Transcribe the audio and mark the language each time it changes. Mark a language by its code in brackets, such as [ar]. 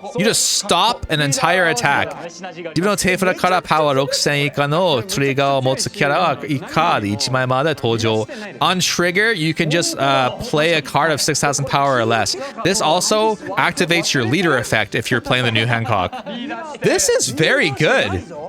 [en] You just stop an entire attack. [ja] 自分の手札からパワー6000以下のトリガーを持つキャラは以下で1枚まで登場。 [en] On trigger, you can just play a card of 6,000 power or less. This also activates your leader effect if you're playing the new Hancock. This is very good.